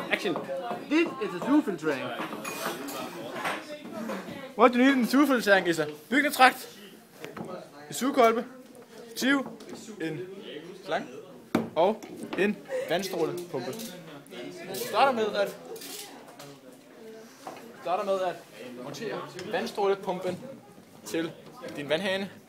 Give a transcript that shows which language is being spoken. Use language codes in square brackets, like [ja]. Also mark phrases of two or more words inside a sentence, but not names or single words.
[en] Action. This is a sewer filtering. What do you need in sewer filtering is a [da] byggetrakt, en sugekolbe, tiv, en slange og en vandstrålepumpe. Vi starter med at montere vandstrålepumpen til din vandhane.